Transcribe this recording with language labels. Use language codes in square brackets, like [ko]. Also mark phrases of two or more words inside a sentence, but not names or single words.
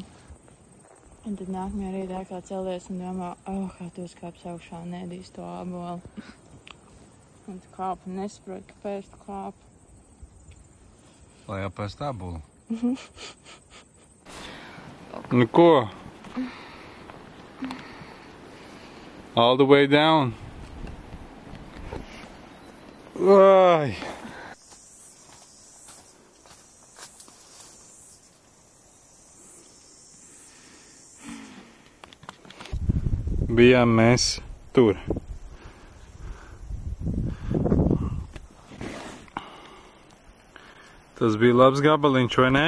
[lv] Un tad nākamajā rītā kā celies un domā, kā tu uzkāps augšā un ēdīs to ābolu. Un tu kāp un nesaproti, kāpēc tu kāp. Lai apēst ābolu. Nu ko? [en] All the way down. Ai! [lv] Bijām mēs tur. Tas bija labs gabaliņš, vai ne?